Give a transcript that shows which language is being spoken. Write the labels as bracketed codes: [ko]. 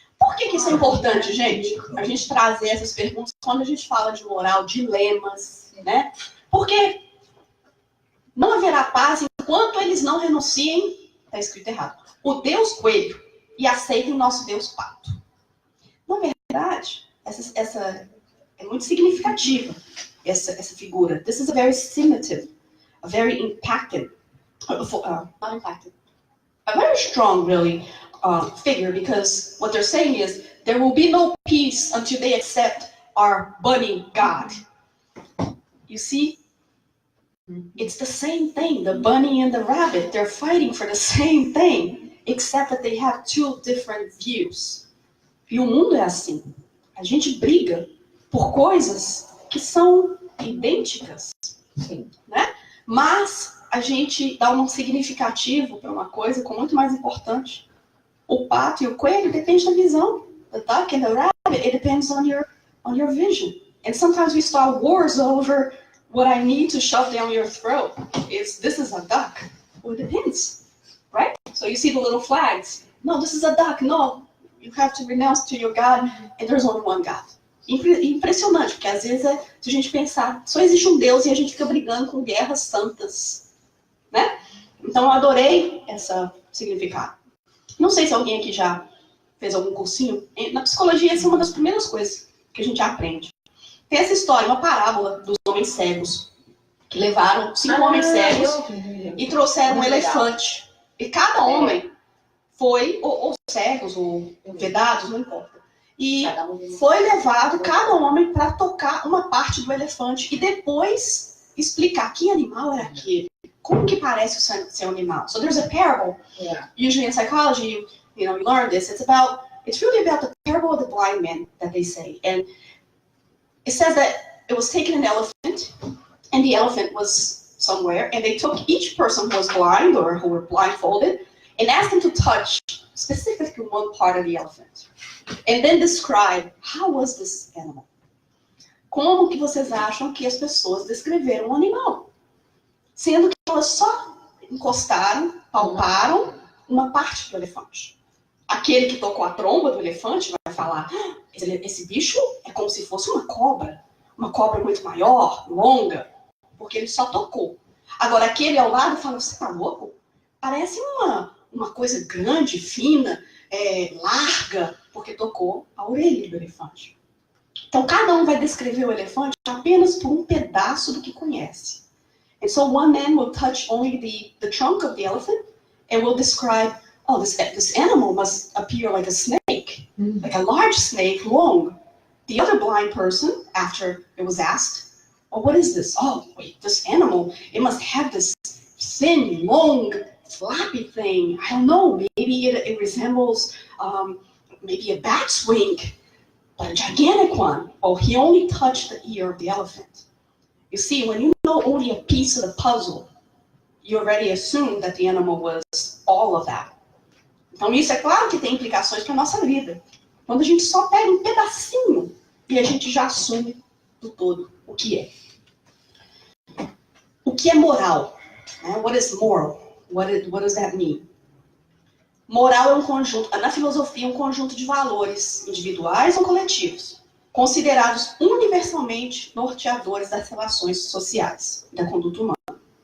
[pt] Por que isso é importante, gente? A gente trazer essas perguntas quando a gente fala de moral, dilemas, né? Porque não haverá paz enquanto eles não renunciem, está escrito errado, o Deus coelho e aceitem o nosso Deus pato. Na verdade, essa é muito significativa, essa figura. [en] This is a very stimulative, a very impacted, not impacted, a very strong, really, figure, because what they're saying is there will be no peace until they accept our bunny God. You see? It's the same thing. The bunny and the rabbit, they're fighting for the same thing, except that they have two different views. [pt] E o mundo é assim. A gente briga por coisas que são idênticas, né? Mas a gente dá um significativo para uma coisa com muito mais importante. O pato e o coelho depende da visão. [en] The duck and the rabbit, it depends on your vision. And sometimes we start wars over what I need to shove down your throat. This is a duck. Well, it depends, right? So you see the little flags. No, this is a duck. No, you have to renounce to your God, and there's only one God. [pt] Impressionante, porque às vezes, se a gente pensar, só existe um Deus e a gente fica brigando com guerras santas, né? Então eu adorei esse significado. Não sei se alguém aqui já fez algum cursinho. Na psicologia, essa é uma das primeiras coisas que a gente aprende. Tem essa história, uma parábola dos homens cegos, que levaram 5 homens cegos e trouxeram um elefante. E cada homem foi, ou cegos, ou vedados, não importa. E foi levado cada homem para tocar uma parte do elefante e depois explicar que animal era aquele. Como que parece o seu animal? [en] So there's a parable. Yeah. Usually in psychology, you learn this. It's really about the parable of the blind man that they say. And it says that it was taken an elephant, and the elephant was somewhere, and they took each person who was blind or who were blindfolded and asked them to touch specifically one part of the elephant. And then describe, how was this animal? [pt] Como que vocês acham que as pessoas descreveram o animal? Sendo que elas só encostaram, palparam uma parte do elefante. Aquele que tocou a tromba do elefante vai falar, esse bicho é como se fosse uma cobra muito maior, longa, porque ele só tocou. Agora, aquele ao lado fala, você tá louco? Parece uma coisa grande, fina, larga, porque tocou a orelha do elefante. Então, cada um vai descrever o elefante apenas por um pedaço do que conhece. [en] And so one man will touch only the trunk of the elephant and will describe, oh, this animal must appear like a snake, like a large snake, long. The other blind person, after it was asked, oh, what is this? Oh, wait, this animal, it must have this thin, long, flappy thing. I don't know, maybe it resembles maybe a bat's wing, but a gigantic one. Oh, he only touched the ear of the elephant. You see, when you know only a piece of the puzzle, you already assume that the animal was all of that. [pt] Então, isso é claro que tem implicações para a nossa vida. Quando a gente só pega um pedacinho e a gente já assume do todo o que é. O que é moral? [en] What is moral? What does that mean? [pt] Moral é um conjunto, na filosofia, um conjunto de valores individuais ou coletivos, considerados universalmente norteadores das relações sociais, da conduta humana.